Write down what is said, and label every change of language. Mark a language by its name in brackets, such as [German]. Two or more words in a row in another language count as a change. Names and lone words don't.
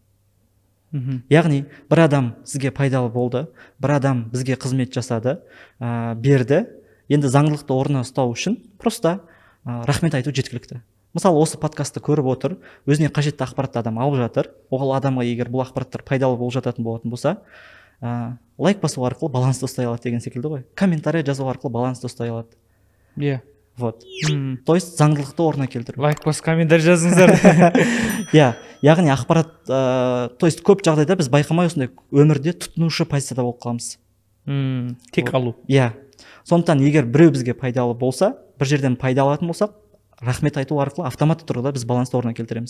[Kazakh] Яғни бір адам сізге пайдалы болды, бір адам бізге қызмет жасады, берді, енді заңдылықты орнына ұстау үшін просто рахмет айту жеткілікті. Мысалы, осы подкастты көріп отыр, өзіне қажетті ақпаратты адам алып жатыр, ол адамға егер бұл ақпараттар пайдалы болып жататын болатын болса, лайк басу арқылы балансты ұстай алады деген секілді ғой. Комментарий жазу арқылы балансты ұстай алады. Иә. Вот. [Russian] То есть [Kazakh] заңдылықты орнына келтіру. Лайк басып комментарий жазыңыздар. Иә, яғни ақпарат, [Russian] то есть [Kazakh] көп жағдайда біз байқамай осындай өмірде тұтынушы позицияда болып қаламыз. Тек алу. Иә. Сондықтан егер біреу бізге пайдалы болса, бір жерден пайда алатын болсақ, рахмет айту арқылы автоматты тұрғыда біз балансты орнына келтіреміз.